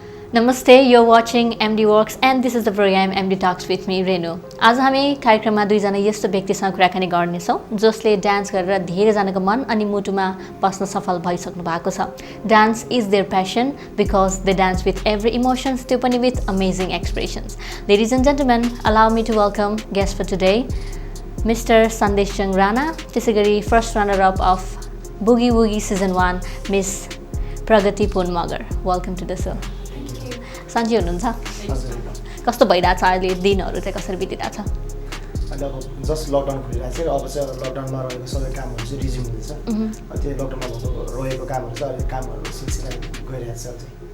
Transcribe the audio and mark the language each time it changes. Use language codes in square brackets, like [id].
[en] Namaste, you're watching MD Works and this is the program MD Talks with me, Renu. [ne] आज हामी कार्यक्रममा दुईजना यस्तो व्यक्तिसँग कुराकानी गर्नेछौँ जसले डान्स गरेर धेरैजनाको मन अनि मुटुमा बस्न सफल भइसक्नु भएको छ. [en] Dance is their passion because they dance with every emotions, [ne] त्यो पनि [en] with amazing expressions. Ladies and gentlemen, allow me to welcome guest for today, Mr. Sandesh Chung Rana, [ne] त्यसैगरी [en] first runner-up of Boogie Woogie Season 1, Miss Pragati Punmagar. Welcome to the show. [ne] सन्चै हुनुहुन्छ कस्तो भइरहेछ अहिले दिनहरू चाहिँ कसरी बितिरहेछ अहिले अब जस्ट लकडाउन खोलिरहेको छ अब चाहिँ लकडाउनमा रहेको सबै कामहरू चाहिँ रिज्युम हुँदैछ त्यो लकडाउनमा भएको रहेको कामहरू चाहिँ अहिले कामहरू सिलसिला गइरहेको छ अझै